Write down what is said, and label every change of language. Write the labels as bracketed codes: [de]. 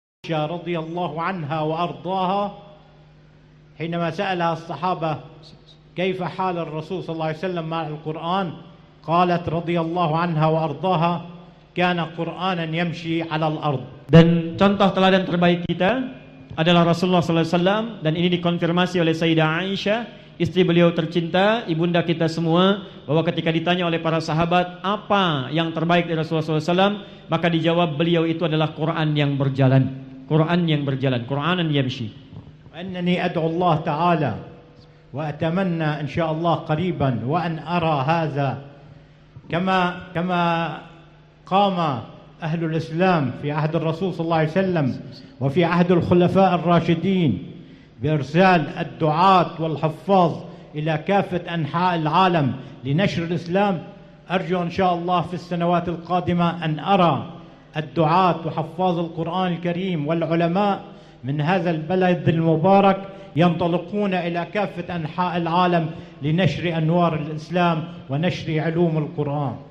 [ar] رضي الله عنها وأرضاها حينما سألها الصحابة كيف حال الرسول صلى الله عليه وسلم مع القرآن، قالت رضي الله عنها وأرضاها كان قرآنا يمشي على الأرض. [id] Dan contoh teladan terbaik kita adalah Rasulullah sallallahu alaihi wasallam, dan ini dikonfirmasi oleh Sayyidah Aisyah istri beliau tercinta, ibunda kita semua, bahwa ketika ditanya oleh para sahabat apa yang terbaik dari Rasulullah sallallahu alaihi wasallam, maka dijawab beliau itu adalah Quran yang berjalan. Quran yang berjalan, [ar] Quranan yamshi. Innani ad'u Allah Ta'ala wa atamanna insyaallah qariban wa an ara hadha kama qama ahlul Islam fi ahd ar-Rasul sallallahu alaihi wasallam wa fi ahd al-khulafa' ar-rashidin بإرسال الدعاة والحفاظ إلى كافة أنحاء العالم لنشر الإسلام، أرجو إن شاء الله في السنوات القادمة أن أرى الدعاة وحفاظ القرآن الكريم والعلماء من هذا البلد المبارك ينطلقون إلى كافة أنحاء العالم لنشر أنوار الإسلام ونشر علوم القرآن.